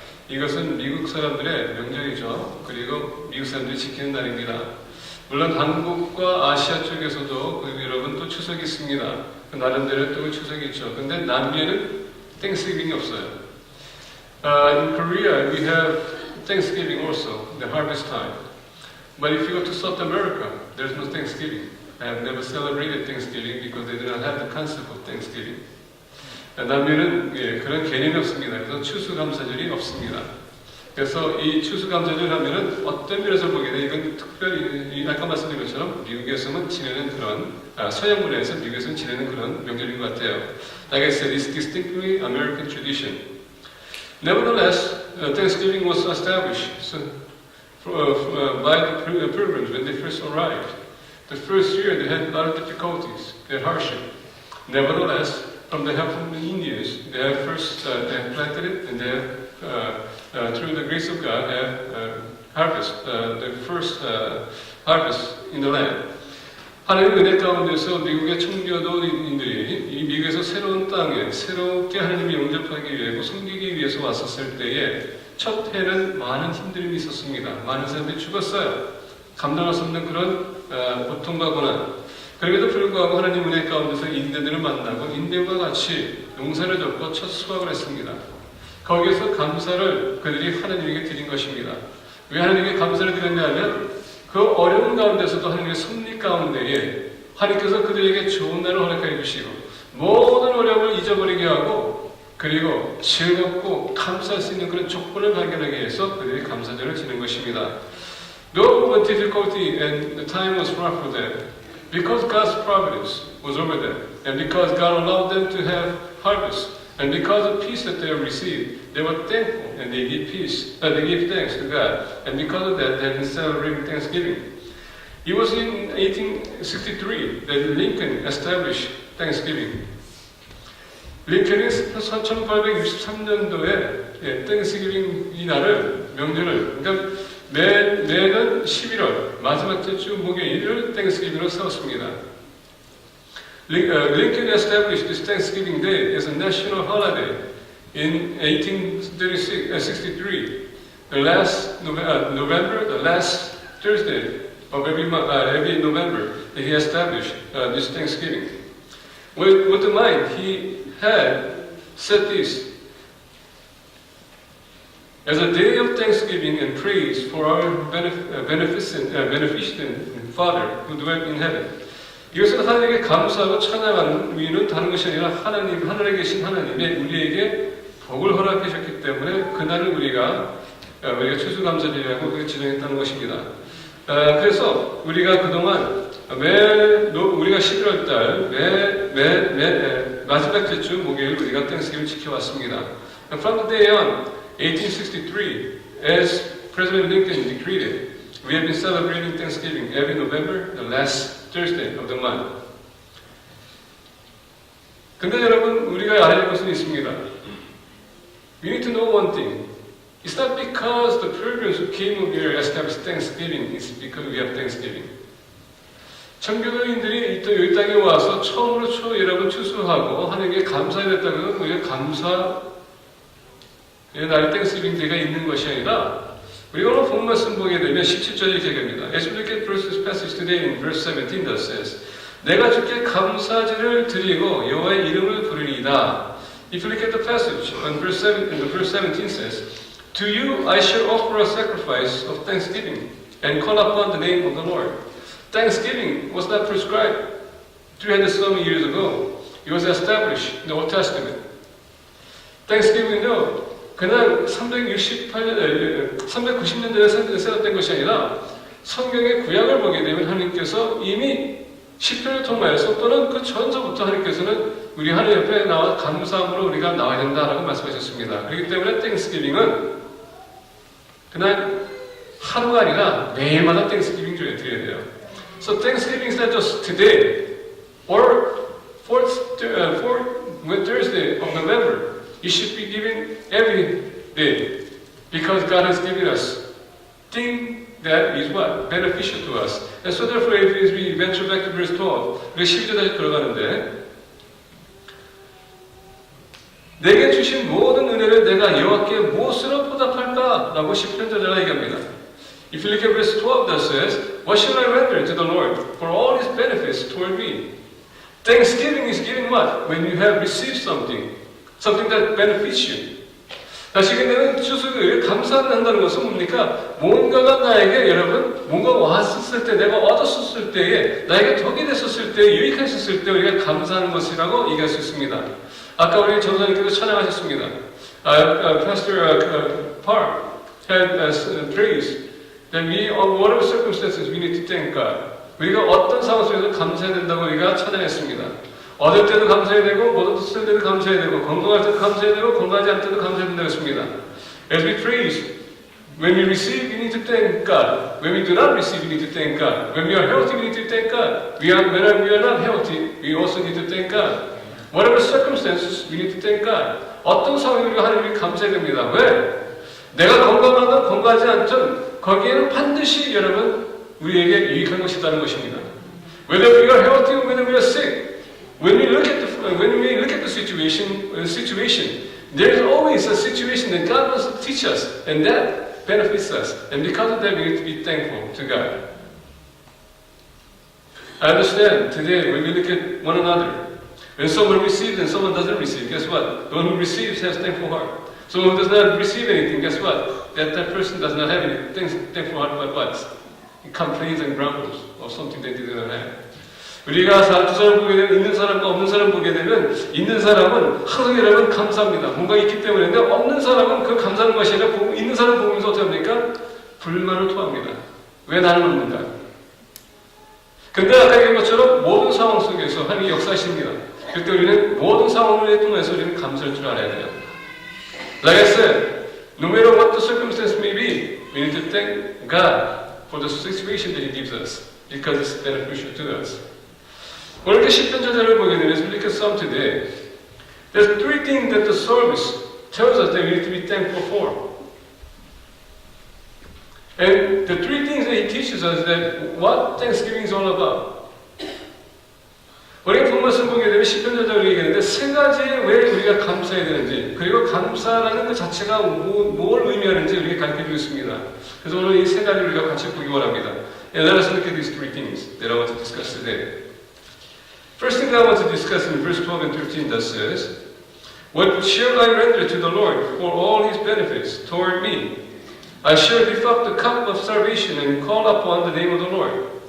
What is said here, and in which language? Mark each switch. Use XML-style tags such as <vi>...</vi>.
<ko>이것은 미국 사람들의 명절이죠. 그리고 미국 사람들이 지키는 날입니다. 물론 한국과 아시아 쪽에서도 여러분 또 추석이 있습니다. 그 나름대로 또 추석이 있죠. 근데 남미에는 땡스기빙이 없어요.</ko> <en>In Korea we have Thanksgiving also, the harvest time. But if you go to South America, there's no Thanksgiving. I have never celebrated Thanksgiving because they do not have the concept of Thanksgiving.</en> <ko>남미는 그런 개념이 없습니다. 그래서 추수감사절이 없습니다. 그래서 이 추수감사절 하면은 어떤 면에서 보게 돼 이건 특별히 아까 말씀드린 것처럼 미국에서는 지내는 그런 서양 문화에서 미국에서는 지내는 그런 명절인 것 같아요.</ko> <en>Like I said, it's distinctly American tradition. Nevertheless, Thanksgiving was established by the pilgrims when they first arrived. The first year they had a lot of difficulties, they had hardship. Nevertheless, from the help from the Indians, they have first they have planted it, and they have, through the grace of God, have harvest the first harvest in the land.</en> <ko>하나님의 은혜 가운데서 미국의 청교도인들이 이 미국에서 새로운 땅에 새롭게 하나님을 영접하기 위하고 섬기기 위해서 왔었을 때에 첫 해는 많은 힘듦이 있었습니다. 많은 사람들이 죽었어요. 감당할 수 없는 그런 고통과 고난. 그럼에도 불구하고 하나님 은혜 가운데서 인대들을 만나고 인대와 같이 농사를 짓고 첫 수확을 했습니다. 거기에서 감사를 그들이 하나님에게 드린 것입니다. 왜 하나님께 감사를 드렸냐면 그 어려운 가운데서도 하나님의 섭리 가운데에 하나님께서 그들에게 좋은 날을 허락해 주시고 모든 어려움을 잊어버리게 하고 그리고 즐겁고 감사할 수 있는 그런 조건을 발견하기 위해서 그들이 감사절을 지는 것입니다.</ko> <en>Though the difficulty and the time was rough for them, because God's providence was over them, and because God allowed them to have harvest, and because of peace that they have received, they were thankful and they give they give thanks to God, and because of that, they have been celebrating Thanksgiving. It was in 1863 that Lincoln established Thanksgiving.</en> <ko>링컨이 1863년도에 땡스기빙 이 날을 명절을 그러니까 매년 11월 마지막 주 목요일을 땡스기빙으로 세웠습니다.</ko> <en>Lincoln established this Thanksgiving Day as a national holiday in 1863. The last November, the last Thursday of every November, he established this Thanksgiving. With the mind, he had set this as a day of thanksgiving and praise for our beneficent Father who dwelt in heaven.</en> <ko>이것은 하나님께 감사하고 찬양하는 의미는 다른 것이 아니라 하늘에 계신 하나님의 우리에게 복을 허락해 주셨기 때문에 그날을 우리가 추수감사절이라고 지정했다는 것입니다. 그래서 우리가 그동안 우리가 11월달 매 마지막 주 목요일 우리가 땡스기빙을 지켜왔습니다.</ko> <en>From the day on, 1863, as President Lincoln decreed it, we have been celebrating Thanksgiving every November, the last Thursday of the month.</en> <ko>근데 여러분, 우리가 알아야 할 것은 있습니다.</ko> <en>We need to know one thing. It's not because the pilgrims who came over here established Thanksgiving, it's because we have Thanksgiving.</en> <ko>청교도인들이 또 여기 땅에 와서 처음으로 여러분 추수하고 하나님께 감사했다는 건 우리가 감사의 날 땡스기빙 데이가 있는 것이 아니라 우리가 오늘 본 말씀 보게 되면 17절에 이렇게 됩니다.</ko> <en>As we look at this passage today in verse 17 that says</en> <ko>내가 주께 감사제를 드리고 여호와의 이름을 부르리이다.</ko> <en>If you look at the passage in verse 17 says To you I shall offer a sacrifice of thanksgiving and call upon the name of the Lord. Thanksgiving was not prescribed 300 some years ago. It was established in the Old Testament.</en> <ko>Thanksgiving은요, 그냥 390년 전에 세웠된 것이 아니라 성경의 구약을 보게 되면 하나님께서 이미 시편을 통하여서 또는 그 전서부터 하나님께서는 우리 하나님 옆에 나와 감사함으로 우리가 나와야 된다라고 말씀하셨습니다. 그렇기 때문에 땡스기빙은 그냥 하루가 아니라 매일마다 땡스기빙 드려야 돼요.</ko> <en>So Thanksgiving is not just today or fourth Thursday of November. It should be given every day because God has given us things that is what? Beneficial to us. And so therefore, as we venture back to verse 12,</en> <ko>우리 12절 다시 들어가는데 내게 주신 모든 은혜를 내가 여호와께 무엇으로 보답할까? 라고 10편 저자가 얘기합니다.</ko> <en>If you look at verse 12, that says, What shall I render to the Lord for all His benefits toward me? Thanksgiving is giving what? When you have received something that benefits you.</en> <ko>다시 근데는 추수를 감사한다는 것은 뭡니까? 뭔가가 나에게 여러분 뭔가 왔었을 때 내가 얻었었을 때에 나에게 덕이 됐었을 때 유익했었을 때 우리가 감사하는 것이라고 얘기할 수 있습니다. 아까 우리 전사님께서 찬양하셨습니다.</ko> <en>Pastor Park had praised that we, on whatever circumstances, we need to thank God.</en> <ko>우리가 어떤 상황 속에서 감사해야 된다고 우리가 찬양했습니다. 얻을 때도 감사해야 되고, 못 얻을 때도 감사해야 되고, 건강할 때도 감사해야 되고, 건강하지 않을 때도 감사해야 된다고 했습니다.</ko> <en>As we praise, when we receive, we need to thank God. When we do not receive, we need to thank God. When we are healthy, we need to thank God. When we are not healthy, we also need to thank God. Whatever circumstances, we need to thank God. 어떤 상황에 우리가 하나님께 감사해야 됩니다. 왜? 내가 건강하든 건강하지 않든 거기에는 반드시 여러분 우리에게 유익한 것이 있다는 것입니다. Whether we are healthy or whether we are sick, when we look at the situation, there is always a situation that God wants to teach us, and that benefits us. And because of that, we need to be thankful to God. I understand today when we look at one another, when someone receives and someone doesn't receive, guess what? The one who receives has thankful heart. Someone who does not receive anything, guess what? That person does not have any thankful heart, but what? He complains and grumbles of something that they do not have.</en> <ko>우리가 두 사람 보게 되면 있는 사람과 없는 사람 보게 되면 있는 사람은 항상 여러분 감사합니다. 뭔가 있기 때문에 근데 없는 사람은 그 감사하는 것이 아니라 있는 사람 보면서 어떻게 합니까? 불만을 토합니다. 왜 나는 없는가? 근데 아까 얘기한 것처럼 모든 상황 속에서 하나님이 역사하십니다. 그때 우리는 모든 상황을 통해서 우리는 감사할 줄 알아야 돼요.</ko> <en>Like I said, no matter what the circumstance may be, we need to thank God for the situation that He gives us because it's beneficial to us.</en> <ko>오늘 이렇게 시편 저자를 보게 되면</ko> <en>as we look at Psalm today, there's three things that the psalmist tells us that we need to be thankful for. And the three things that he teaches us that what Thanksgiving is all about.</en> <ko>우리가 본 말씀 보게 되면 시편 저자가 얘기하는데 세 가지에 왜 우리가 감사해야 되는지 그리고 감사라는 것 자체가 뭘 의미하는지 우리가 가르쳐주고 있습니다. 그래서 오늘 이 세 가지를 우리가 같이 보기 원합니다.</ko> <en>And let us look at these three things that I want to discuss today. First thing that I want to discuss in verse 12 and 13 that says, What shall I render to the Lord for all His benefits toward me? I shall lift up the cup of salvation and call upon the name of the Lord.</en>